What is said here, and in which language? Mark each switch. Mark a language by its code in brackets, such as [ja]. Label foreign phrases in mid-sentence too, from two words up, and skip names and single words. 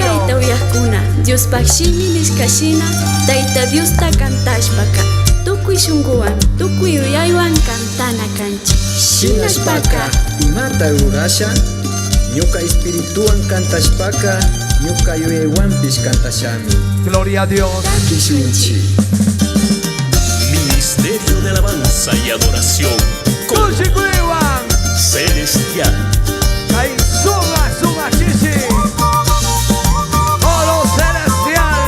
[qu] Taita uyakuna, Dios pakshimi nishkashina, Taita Dios ta kantashpaka, tukuy shunguwan, tukuy uyaywan kantana kanchi. Shinashpaka, imata rurasha, ñuka espirituan kantashpaka, ñuka yuyaywanpish kantashami. [es] Gloria a Dios. [qu] Takishunchi. [es] Ministerio de Alabanza y Adoración con [qu] Kuchikuiwan. [es] Celestial. Ahí suba, suba, chichi. Oro celestial.